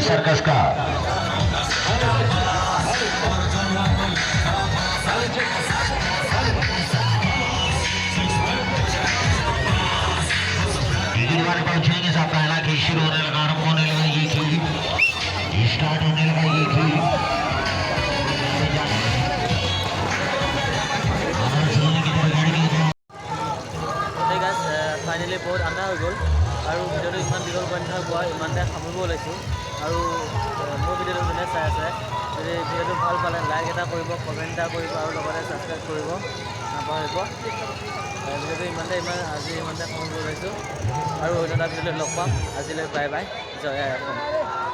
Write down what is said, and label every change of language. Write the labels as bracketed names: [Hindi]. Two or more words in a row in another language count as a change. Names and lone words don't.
[Hindi] पुरस्कार टिकट वाले पहुंचेंगे सब पहला खेल शुरू होने लगा आरंभ होने लगा ये खेल स्टार्ट होने लगा ये खेल [Assamese] ফাইনেলি বহুত আন্ধাৰ হৈ গ'ল আৰু ভিডিঅ'টো ইমান দীঘল কৰি নাথাকোঁ ইমানতে সামৰিব ওলাইছোঁ আৰু মোৰ ভিডিঅ'টো যোনে চাই আছে যদি ভিডিঅ'টো ভাল পালে লাইক এটা কৰিব কমেণ্ট এটা কৰিব আৰু লগতে ছাবস্ক্ৰাইব কৰিব নাপাহৰিব ভিডিঅ'টো আজি ইমানতে সামৰিব ওলাইছোঁ আৰু অন্য এটা ভিডিঅ'লৈ লগ পাম আজিলৈ [English] bye bye [Assamese] জয় আই অসম